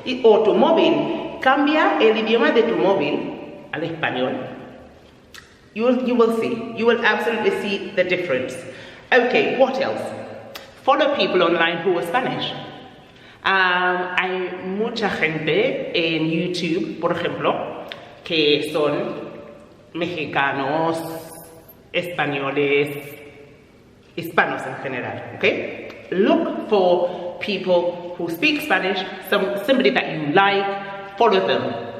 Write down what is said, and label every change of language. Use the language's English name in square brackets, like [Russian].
[Spanish] O tu móvil, cambia el idioma de tu móvil al español. [English] You will see. You will absolutely see the difference. Okay, what else? Follow people online who are Spanish. [Spanish] Hay mucha gente en YouTube, por ejemplo, que son mexicanos, españoles, hispanos en general, okay? [English] Look for people who speak Spanish, somebody that you like, follow them.